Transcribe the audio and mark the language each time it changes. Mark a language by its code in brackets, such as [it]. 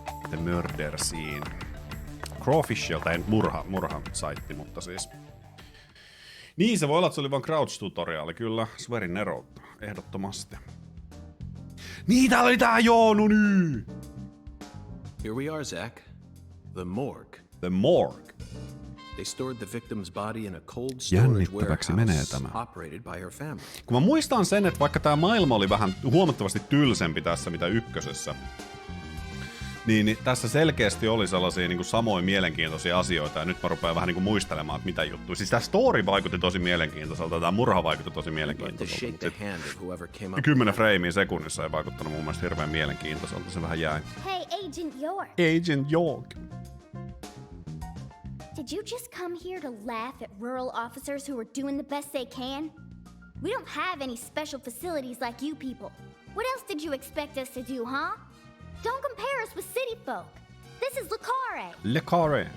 [en] The Murder Scene. [fi] Crawfishilta, ei murha-saitti, mutta siis... Niin, se voi olla, että se oli vaan crouch-tutoriaali, kyllä. Swearing Nero, ehdottomasti. Niin, täällä oli tää, joo, no niin! [en] Here we are, Zach. The morgue. The morgue. They stored the victim's body in a cold storage warehouse operated by her family. [fi] Kun mä muistan sen, että vaikka tää maailma oli vähän huomattavasti tylsempi tässä mitä ykkösessä, niin tässä selkeästi oli sellaisia niin kuin samoin mielenkiintoisia asioita, ja nyt mä rupean vähän niin kuin muistelemaan, että mitä juttuja. Siis tää story vaikutti tosi mielenkiintoiselta, tää murha vaikutti tosi mielenkiintoiselta. 10 freimiä sekunnissa ei vaikuttanut mun mielestä hirveän mielenkiintoiselta, se vähän jäi. [en] Hey, Agent York. Agent York. Did you just come here to laugh at rural officers who are doing the best they can? We don't have any special facilities like you people. What else did you expect us to do, huh? Don't compare us with city folk. This is Le Carre.